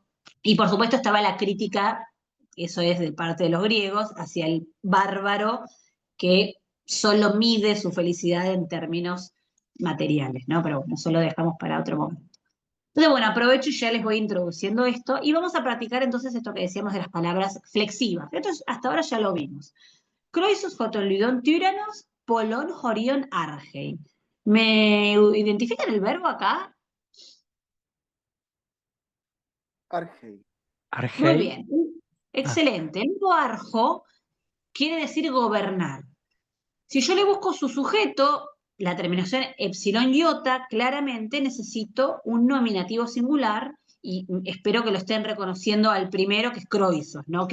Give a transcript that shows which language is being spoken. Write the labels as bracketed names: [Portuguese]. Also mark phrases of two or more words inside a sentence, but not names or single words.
[Spanish] Y por supuesto estaba la crítica, eso es de parte de los griegos, hacia el bárbaro que solo mide su felicidad en términos materiales, ¿no? Pero bueno, eso lo dejamos para otro momento. Entonces, bueno, aprovecho y ya les voy introduciendo esto y vamos a practicar entonces esto que decíamos de las palabras flexivas. Entonces, hasta ahora ya lo vimos. [Greek] Croisos, hoton, ludon, tyrannos, polon, horion, argei. [Spanish] ¿Me identifican el verbo acá? Argei. Muy Argei. bien, excelente. El verbo arjo quiere decir gobernar. Si yo le busco su sujeto, la terminación epsilon iota, claramente necesito un nominativo singular y espero que lo estén reconociendo al primero, que es Croisos, ¿no?